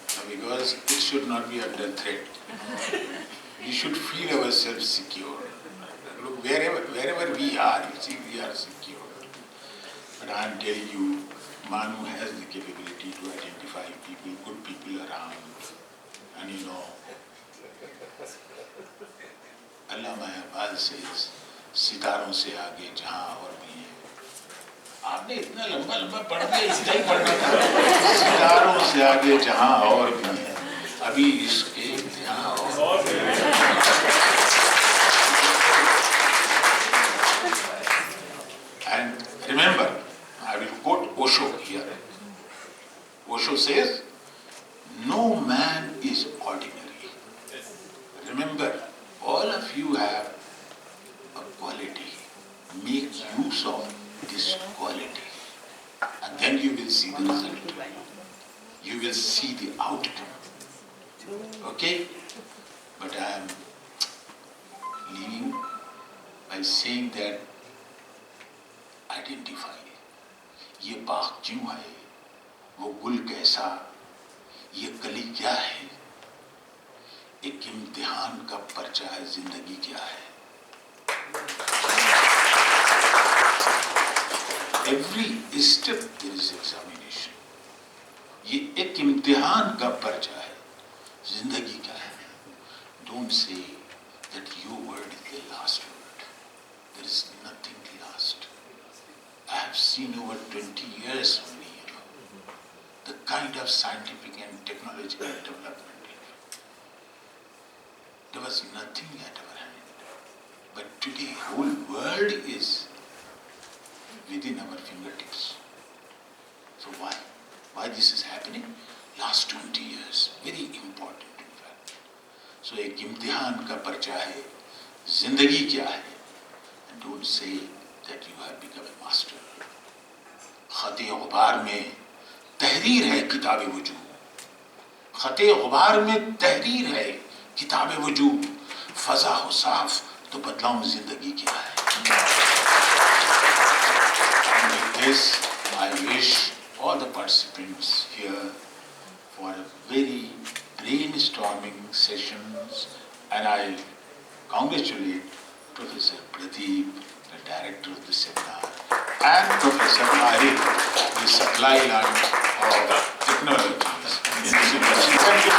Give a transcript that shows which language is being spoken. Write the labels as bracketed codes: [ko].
[en] Because it should not be under threat. We should feel ourselves secure. Look, wherever we are, you see, we are secure. But I am telling you, Manu has the capability to identify people, good people around. And Allama Iqbal says, [hi] सितारों से आगे जहाँ और भी है. आपने इतना लंबा लंबा पढ़ दिया, इतना ही पढ़ना था. सितारों से आगे जहाँ और भी है, अभी इसके यहाँ और भी है. [en] And remember, I will quote Osho here. Osho says, no man is ordinary. Remember, all of you have a quality. Make use of this quality. And then you will see the result. You will see the outcome. Okay? But I am leaving by saying that identify. [hi] ये बाग क्यों है? वो गुल कैसा? ये कली क्या है? एक इम्तिहान का पर्चा है, जिंदगी क्या है? [en] Every step there is examination. [hi] ये एक इम्तिहान का पर्चा है, जिंदगी क्या है? [en] Don't say that your word is the last word. There is nothing last. I have seen over 20 years only, the kind of scientific and technological development. There was nothing at our hand. But today, whole world is within our fingertips. So why? Why this is happening? Last 20 years, very important in fact. So [hi] एक इम्तिहान का पर्चा है, जिंदगी क्या है? [en] And don't say that you have become a master. [hi] खते गुबार में तहरीर है किताबे वजूद. खते गुबार में तहरीर है किताबे वजूद. फजा हो साफ तो बदलाऊं जिंदगी क्या है. [en] And with this, I wish all the participants here for a very brainstorming sessions, and I congratulate Professor Pradeep, the director of the seminar, and Professor Arif, the supply line of technologies in this university.